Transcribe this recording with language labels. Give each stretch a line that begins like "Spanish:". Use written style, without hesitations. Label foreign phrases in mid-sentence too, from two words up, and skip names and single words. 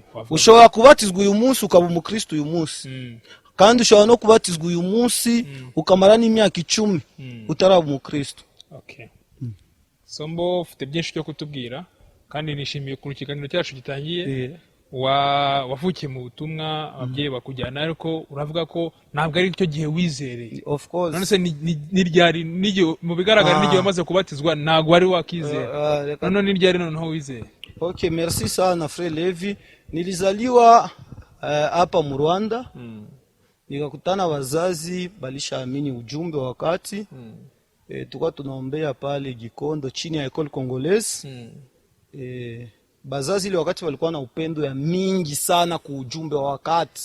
Kinyarwanda: Ushobora kubatizwa uyu munsi ukaba umukristo uyu munsi. Kandi ushobora no kubatizwa uyu munsi ukamara n'imyaka 10 utaraba umukristo. Okay. Sombo ufite byinshi cyo kutubwira, kandi nishimiye ku kiganiro cyacu gitangiye. Wavukiye mu butumwa, ababyeyi bakujyana, ariko uravuga ko ntabwo ari cyo gihe wizereye.
English: Of course.
Kinyarwanda: None se ni ryari, mu bigaragara n'igihe wamaze kubatizwa ntabwo wari wakizera. None ni ryari noneho wizeye?
Swahili: Okay, merci sana frère Levi. Nilizaliwa hapa mu Rwanda. Nikakutana wazazi balishaamini ujumbe wa wakati. Tukua tunaombea pale Gikondo chini ya École Congolaise. Bazazi ile wakati walikuwa na upendo ya mingi sana ku ujumbe wa wakati.